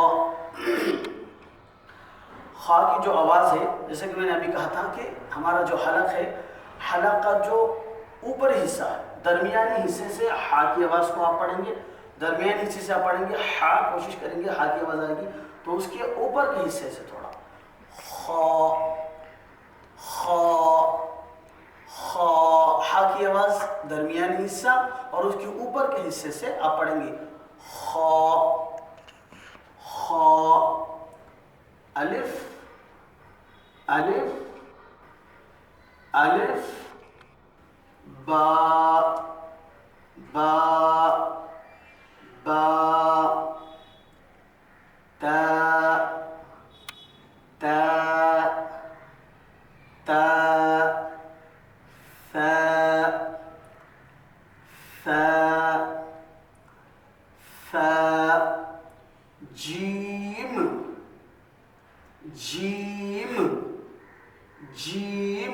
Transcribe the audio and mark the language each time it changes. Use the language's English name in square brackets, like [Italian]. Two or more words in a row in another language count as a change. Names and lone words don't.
[Urdu] خا کی جو آواز ہے، جیسے کہ میں نے ابھی کہا تھا کہ ہمارا جو حلق ہے، حلق کا جو اوپری حصہ ہے، درمیانی حصے سے ہا کی آواز کو آپ پڑھیں گے، درمیانی حصے سے آپ پڑھیں گے، ہا کوشش کریں گے، ہا کی آواز آئے گی تو اس کے اوپر کے حصے سے تھوڑا خا، خا، خا۔ ہا کی آواز درمیانی حصہ اور اس کے اوپر کے حصے سے آپ پڑھیں گے خا، خا۔ الف، الف، الف، با، با، با، تا، تا، تا، ثا، ثا، ثا۔ جیم، جیم، جیم۔